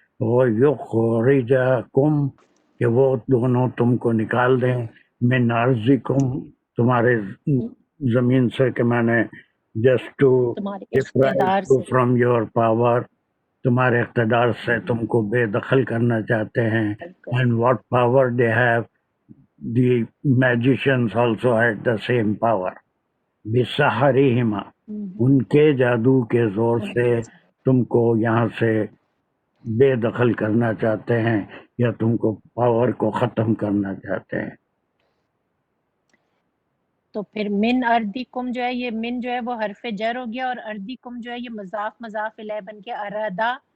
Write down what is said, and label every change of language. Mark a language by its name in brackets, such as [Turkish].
[Urdu] وہ یخرجکم، کہ وہ دونوں تم کو نکال دیں. [Arabic] من ارضکم، [Urdu] تمہارے زمین سے، کہ میں نے [English] just to [Urdu] اقتدار سے، [English] from your power, [Urdu] تمہارے اقتدار سے تم کو بے دخل کرنا چاہتے ہیں. [English] And what power they have, the magicians also had the same power. [Urdu] بسحرہما، ان کے جادو کے زور سے تم کو یہاں سے بے دخل کرنا چاہتے ہیں، یا تم کو پاور کو ختم کرنا چاہتے ہیں. تو پھر من اردکم جو ہے، یہ من جو ہے وہ حرف جر ہو گیا، اور اردکم جو ہے یہ مضاف الیہ بن کے ارادہ